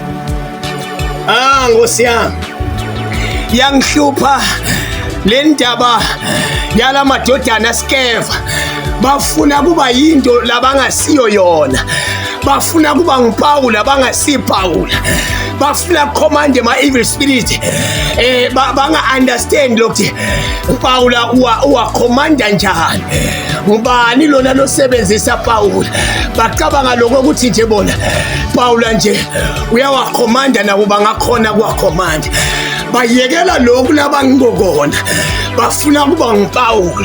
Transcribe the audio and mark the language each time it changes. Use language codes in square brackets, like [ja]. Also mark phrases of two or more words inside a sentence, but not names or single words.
[nd] Nkosi yami, yangihlupha le ndaba yala madodana Skeva, bafuna kuba yinto labangasiyo yona, bafuna kuba nguPawula bangasipawula, bafuna command ama- [en] evil spirit, [nd] banga-understand lokuthi uPawula uwakhomanda njani, ngubani lona losebenzisa Pawula. Bacabanga lokho ukuthi nje bona Pawula nje uyawakhomanda nabo bangakhona kuwakhomanda. Bayekela lokhu labangikona, bafuna kuba nguPawula.